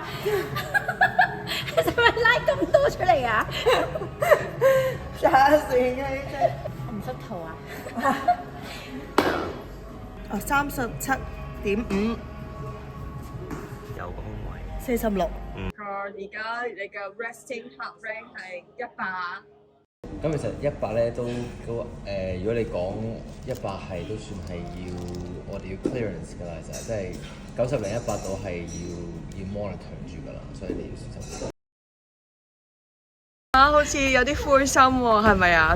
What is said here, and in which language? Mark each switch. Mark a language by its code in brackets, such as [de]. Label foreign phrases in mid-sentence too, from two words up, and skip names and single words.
[yue] 你使唔使拉咁多出嚟啊？打算嘅啫。我唔識圖啊。 37.5。有個空位。 46。而家你嘅 [en] resting heart rate [yue] 係100。咁其實100咧都如果你講100係都算係我哋要 clearance 㗎啦，其實即係90零100度係要 monitor 住㗎啦，所以你要小心。好似有啲灰心喎，係咪啊？